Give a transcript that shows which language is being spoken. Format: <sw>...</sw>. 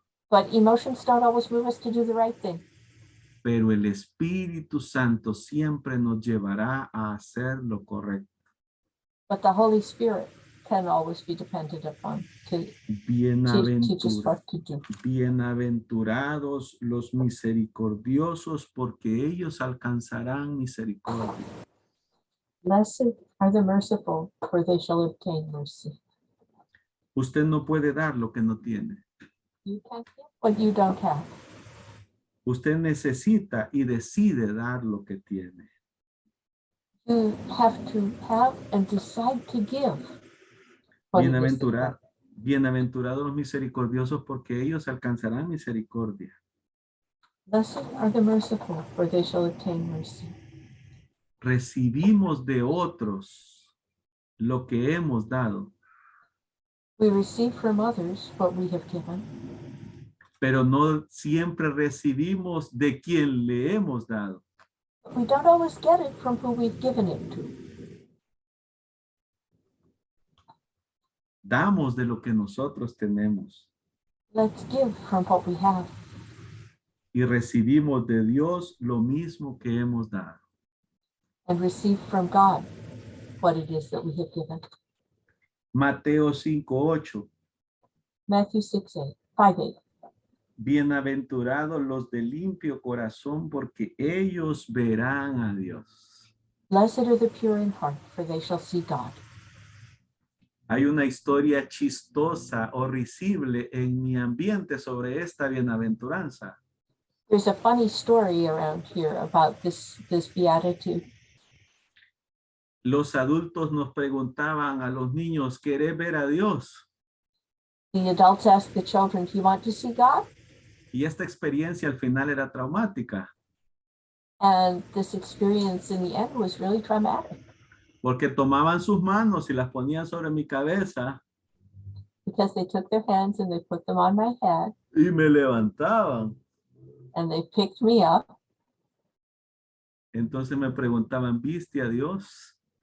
<en>But emotions don't always move us to do the right thing.</en> <es>Pero el Espíritu Santo siempre nos llevará a hacer lo correcto.</es> <en>But the Holy Spirit can always be depended upon to teach us what to do.</en> <es>Bienaventurados los misericordiosos, porque ellos alcanzarán misericordia.</es> <en>Blessed are the merciful, for they shall obtain mercy.</en> <es>Usted no puede dar lo que no tiene.</es> <en>You can't give what you don't have.</en> <es>Usted necesita y decide dar lo que tiene.</es> <en>You have to have and decide to give.</en> <es>Bienaventurados los misericordiosos, porque ellos alcanzarán misericordia.</es> <en>Blessed are the merciful, for they shall obtain mercy.</en> <es>Recibimos de otros lo que hemos dado.</es> <en>We receive from others what we have given.</en> <es>Pero no siempre recibimos de quien le hemos dado.</es> <en>But we don't always get it from who we've given it to.</en> <es>Damos de lo que nosotros tenemos.</es> <en>Let's give from what we have.</en> <es>Y recibimos de Dios lo mismo que hemos dado.</es> <en>And receive from God what it is that we have given.</en> <es>Mateo 5:8.</es> <en>Matthew 5:8.</en> <es>Bienaventurados los de limpio corazón, porque ellos verán a Dios.</es> <en>Blessed are the pure in heart, for they shall see God.</en> <es>Hay una historia chistosa o risible en mi ambiente sobre esta bienaventuranza.</es> <en>There's a funny story around here about this beatitude.</en> <es>Los adultos nos preguntaban a los niños, ¿querés ver a Dios?</es> <en>The adults ask the children, do you want to see God?</en> <es>Y esta experiencia al final era traumática,</es> <en>And this experience in the end was really traumatic</en> <es>porque tomaban sus manos y las ponían sobre mi cabeza</es> <en>because they took their hands and they put them on my head</en> <es>y me levantaban.</es> <en>and they picked me up</en> <es>Entonces me preguntaban, ¿viste a Dios?</es>